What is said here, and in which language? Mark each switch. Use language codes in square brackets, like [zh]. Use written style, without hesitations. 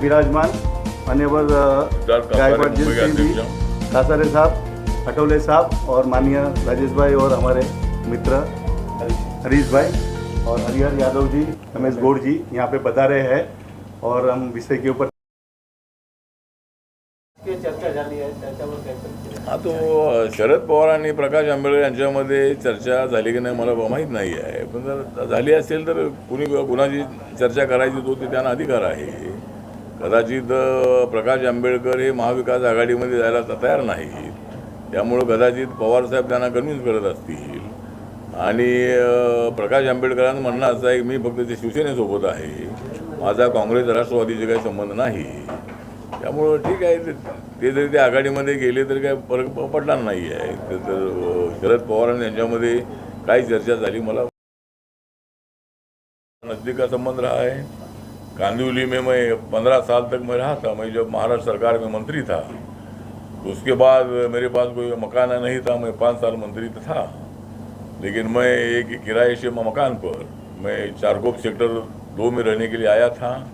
[hi] विराजमान, मान्यवर गायकवाड़ सिंह जी, कासारे साहब, आठवले साहब और माननीय राजेश भाई और हमारे मित्र हरीश भाई और हरिहर यादव जी, रमेश गौड़ जी यहाँ पे बता रहे हैं, और हम विषय के ऊपर चर्चा [mr] झाली आहे। हाँ, तो शरद पवार आणि प्रकाश आंबेडकर यांच्यामध्ये चर्चा झाली की नाही मला माहीत नाही आहे, पण जर झाली असेल तर कुणाची चर्चा करायची तो ते त्यांना अधिकार आहे। कदाचित प्रकाश आंबेडकर हे महाविकास आघाडीमध्ये जायला तयार नाहीत, त्यामुळं कदाचित पवारसाहेब त्यांना कन्व्हिन्स करत असतील। आणि प्रकाश आंबेडकरांचं म्हणणं असं आहे की मी फक्त ते शिवसेनेसोबत आहे, माझा काँग्रेस राष्ट्रवादीचे काही संबंध नाही। त्यामुळं ठीक आहे, ते जरी त्या आघाडीमध्ये गेले तरी काही फरक पडणार नाही आहे। तर शरद पवार यांच्यामध्ये काही चर्चा झाली, मला [hi] नज़दीक का संबंध रहा है। कांदिवली में मैं 15 साल तक मैं रहा था। मैं जब महाराष्ट्र सरकार में मंत्री था, उसके बाद मेरे पास कोई मकान नहीं था। मैं 5 साल मंत्री था, लेकिन मैं एक किराए मकान पर मैं चारकोप सेक्टर 2 में रहने के लिए आया था।